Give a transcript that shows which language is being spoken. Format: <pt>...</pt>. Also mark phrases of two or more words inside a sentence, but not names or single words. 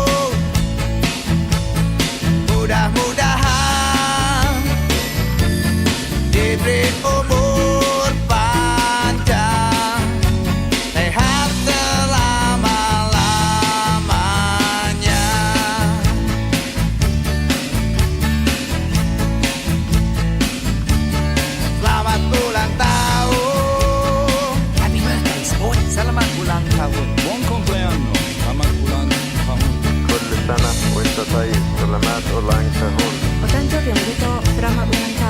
<id>Mudah-mudahan diberi umur panjang, sehat selama-lamanya. Selamat ulang tahun.</id> <en>Happy birthday, boy.</en> <id>Selamat ulang tahun.</id> <it>Buon compleanno,</it> <id>selamat ulang tahun.</id> <ar>كل سنة وانت طيب.</ar> <id>Selamat ulang tahun.</id> <ja>お誕生日おめでとう。</ja> <id>Selamat ulang tahun.</id>